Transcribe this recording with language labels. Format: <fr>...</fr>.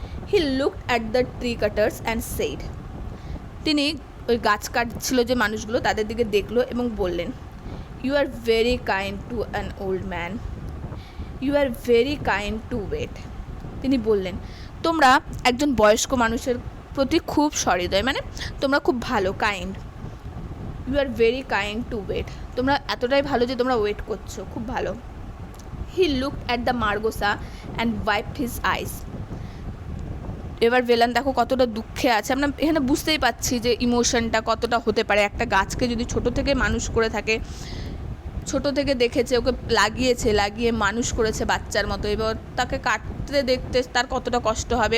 <en>he looked at the tree cutters and said,</en> <bn>তিনি ওই গাছ কাটছিল যে মানুষগুলো তাদের দিকে দেখলো এবং বললেন,</bn> <en>You are very kind to an old man, you are very kind to wait.</en> <bn>তিনি বললেন, তোমরা একজন বয়স্ক মানুষের প্রতি খুব সহৃদয়, মানে তোমরা খুব ভালো, kind.</bn> <en>you are very kind to wait,</en> <bn>তোমরা এতটাই ভালো যে তোমরা ওয়েট করছো, খুব ভালো।</bn> <en>He looked at the Margosa and wiped his eyes.</en> <bn>এবার ভিলেন দেখো কতটা দুঃখে আছে, আমরা এখানে বুঝতেই পাচ্ছি যে ইমোশনটা কতটা হতে পারে। একটা গাছকে যদি ছোট থেকে মানুষ করে থাকে, ছোট থেকে দেখেছে, ওকে লাগিয়ে মানুষ করেছে বাচ্চার মতো, এবার তাকে কাটতে দেখতে তার কতটা কষ্ট হবে।</bn>